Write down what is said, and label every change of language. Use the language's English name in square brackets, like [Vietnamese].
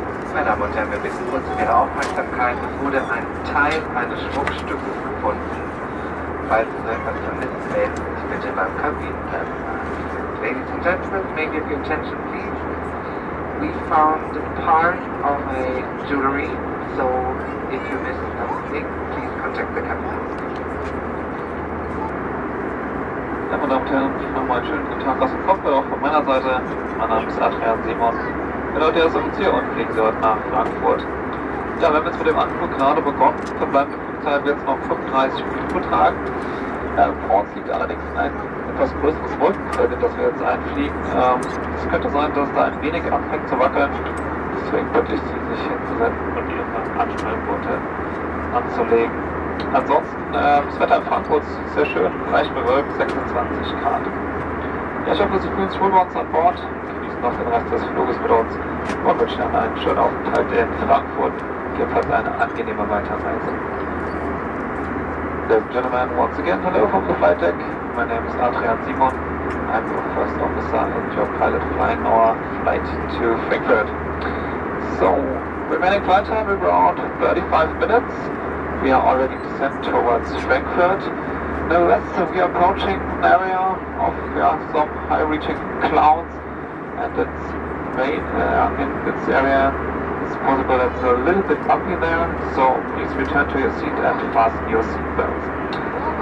[German] Meine Damen und Herren, wir bitten kurz um Ihre Aufmerksamkeit. Es wurde ein Teil eines Schmuckstückes gefunden. Falls Sie so etwas vermisst, melden Sie sich bitte beim Kabinenpersonal. [English] Ladies and gentlemen, may I give your attention please? We found part of a jewelry, so if you missed something, please contact the captain. [German] Ja, meine Damen und Herren, nochmal einen schönen guten Tag aus dem Cockpit, auch von meiner Seite. Mein Name ist LH1149. Ich bin heute erst Offizier und fliegen Sie heute nach Frankfurt. Ja, wir haben jetzt mit dem Anflug gerade begonnen. Verbleibende Flugzeit wird jetzt noch 35 Minuten betragen. Vor uns liegt allerdings ein etwas größeres Wolkenfeld, in das wir jetzt einfliegen. Es könnte sein, dass es da ein wenig anfängt zu wackeln. Deswegen bitte ich Sie, sich hinzusetzen und Ihre Anschnallgurte anzulegen. Ansonsten, das Wetter in Frankfurt ist sehr schön, leicht bewölkt, 26 Grad. Ja, ich hoffe, Sie fühlen sich wohl bei uns an Bord, genießen noch den Rest des Fluges mit uns und wünschen Ihnen einen schönen Aufenthalt in Frankfurt, jedenfalls eine angenehme Weiterreise. [English] Ladies and gentlemen, once again, hello from the flight deck. My name is LH1149. I'm your first officer and your pilot flying our flight to Frankfurt. So, remaining flight time around 35 minutes. We are already descent towards Frankfurt. Nevertheless, we are approaching an area of some high-reaching clouds, and it's in this area it's possible that it's a little bit bumpy there, so please return to your seat and fasten your seatbelts.